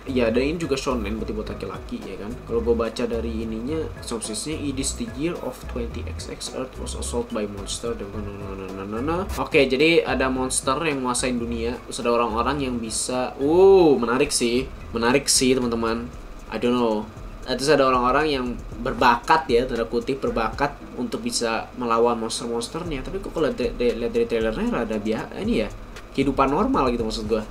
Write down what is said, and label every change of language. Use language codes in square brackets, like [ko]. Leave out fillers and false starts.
[id] Ya, dan ini juga shonen berarti buat laki-laki ya kan. Kalau gue baca dari ininya, synopsisnya, [en] it is the year of 20XX, Earth was assaulted by monster. [id] Oke, jadi ada monster yang menguasain dunia. Terus ada orang-orang yang bisa menarik sih teman-teman. [en] I don't know. [id] Terus ada orang-orang yang berbakat ya, tanda kutip berbakat untuk bisa melawan monster-monsternya. Tapi kok kalau lihat dari trailernya rada ini ya, kehidupan normal gitu maksud gue.